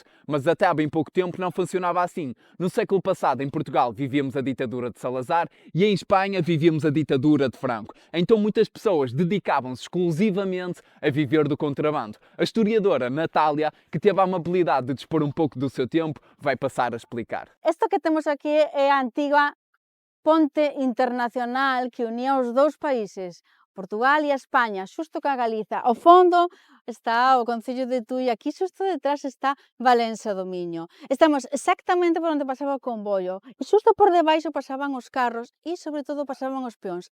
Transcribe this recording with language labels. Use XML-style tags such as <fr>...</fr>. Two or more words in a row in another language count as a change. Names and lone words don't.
<pt>Mas até há bem pouco tempo não funcionava assim. No século passado, em Portugal, vivíamos a ditadura de Salazar e em Espanha vivíamos a ditadura de Franco. Então muitas pessoas dedicavam-se exclusivamente a viver do contrabando. A historiadora Natália, que teve a amabilidade de dispor um pouco do seu tempo, vai passar a explicar.</pt> <gl>Isto que temos aquí é a antiga ponte internacional que unía os dous países, Portugal e a España, xusto ca Galiza. Ao fondo está o Concello de Tui, aquí xusto detrás está Valença do Miño. Estamos exactamente por onde pasaba o comboio, e xusto por debaixo pasaban os carros e, sobre todo, pasaban os peóns.</gl>